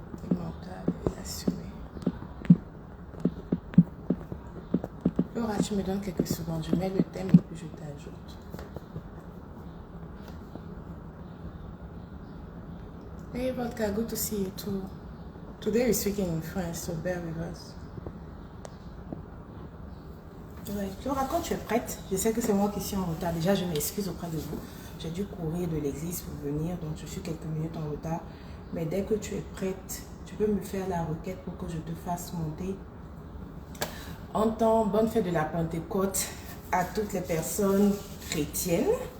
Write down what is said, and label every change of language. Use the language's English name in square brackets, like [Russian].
[French] Mental et assumé. Flora, tu me donnes quelques secondes. Je mets le thème et puis je t'ajoute. [English] Hey, Vodka, good to see you too. Today we're speaking in French, so bear with us. [French] Ouais, Flora, quand tu es prête, je sais que c'est moi qui suis en retard. Déjà, je m'excuse auprès de vous. J'ai dû courir de l'église pour venir, donc je suis quelques minutes en retard. Mais dès que tu es prête, tu peux me faire la requête pour que je te fasse monter. En temps, bonne fête de la Pentecôte à toutes les personnes chrétiennes.